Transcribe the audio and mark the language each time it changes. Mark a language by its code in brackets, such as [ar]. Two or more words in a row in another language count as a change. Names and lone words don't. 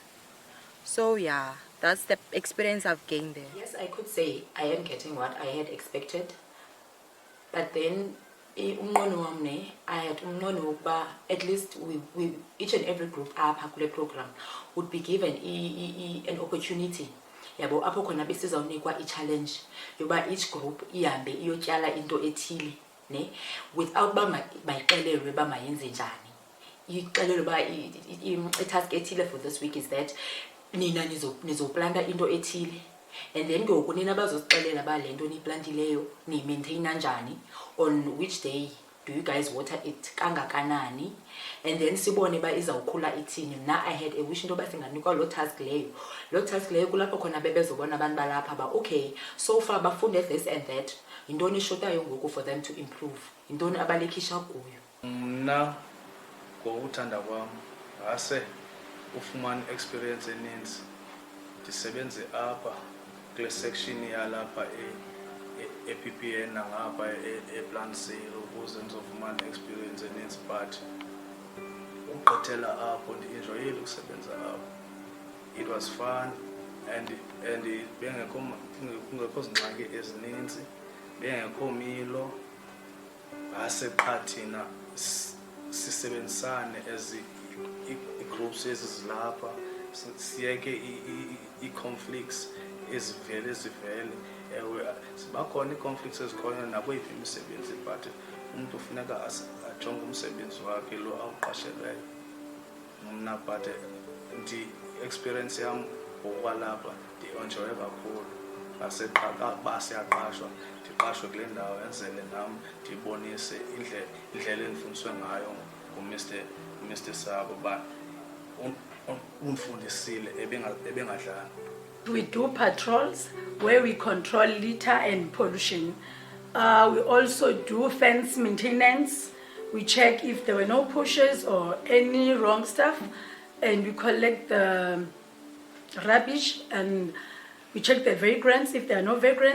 [en] So yeah, that's the experience I've gained there. Yes, I could say I am getting what I had expected. But then, I had at least we each and every group apha program would be given an opportunity. [xh] Yabo apho khona besizawunikwa i-challenge yoba each group ihambe iyotyala into ethile ne without bayixelelwe ba mayenze njani. Ixelelwe ba i-task ethile [en] for this week is that [xh] nina nizoplanta into ethile. [en] And then [xh] ngoku nina bazosixelela ba le nto niyiplantileyo niyimaintaina njani, [en] on which day do you guys water it kangakanani, and then [xh] sibone ba izawukhula ithini. Mna [en] I had a wish into [xh] ba singanikwa lo task leyo kulapho khona bebezobona abantu balapha ba okay, [en] so far [xh] bafunde [en] this and that, [xh] yintoni ishotayo ngoku [en] for them to improve, [xh] yintoni abalekisha kuyo. Mna ngokuthanda kwam ase ufumana experience eninzi, ndisebenze apha kule section yalapha e-PPN nangapha e-plant sale ukuze ndizofumana experience eninzi. But ukugqithela apho ndi-enjoyile ukusebenza apho. [en] It was fun and [xh] kungekho zingxaki ezininzi, bengekho milo, ase qha thina sisebenzisane as i-groups ezizilapha, siyeke i-conflicts ezivele. Ewe sibakhona i-conflicts ezikhoyo nakweyiphi imisebenzi, but umuntu ufuneka ajonge umsebenzi wakhe lo awuqashelweyo. Mna but ndi-experience yam ngokwalapha ndi-enjoye kakhulu. Ba siyaqashwa, ndiqashwe kule ndawo enzele nam ndibonise indlela endifundiswe ngayo nguMr. Sabo ba undifundisile ebengadlanga. [en] We do patrols where we control litter and pollution. We also do fence maintenance. We check if there were no pushes or any wrong stuff, and we collect the rubbish and we check the vagrants if there are no vagrants.